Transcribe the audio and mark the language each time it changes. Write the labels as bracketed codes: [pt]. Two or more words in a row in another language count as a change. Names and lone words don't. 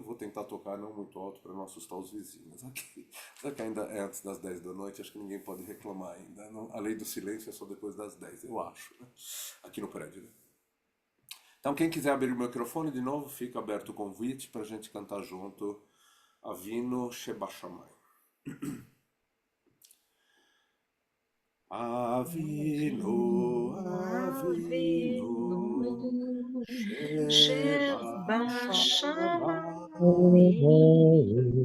[pt] Vou tentar tocar não muito alto para não assustar os vizinhos aqui. Só que ainda é antes das 10 da noite, acho que ninguém pode reclamar ainda. Não, a lei do silêncio é só depois das 10, eu acho, né? Aqui no prédio. Né? Então quem quiser abrir o microfone de novo, fica aberto o convite para a gente cantar junto [he] אבינו שבשמים. אבינו, אבינו, שב שב שמים,